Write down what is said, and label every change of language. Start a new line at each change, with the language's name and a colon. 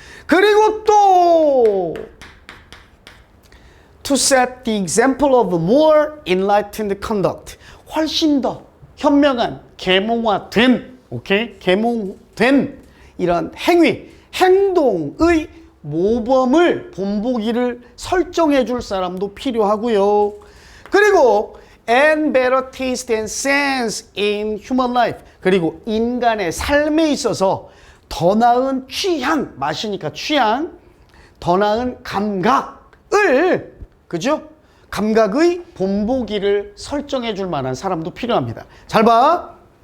Korean: 그리고 또
English: to set the example of more enlightened conduct.
Korean: 훨씬 더 현명한, 계몽화된, 오케이? 계몽된 이런 행위, 행동의 모범을, 본보기를 설정해 줄 사람도 필요하고요. 그리고
English: and better taste and sense in human life.
Korean: 그리고 인간의 삶에 있어서 더 나은 취향, 마시니까 취향, 더 나은 감각을, 그죠? 감각의 본보기를 설정해 줄 만한 사람도 필요합니다. 잘 봐.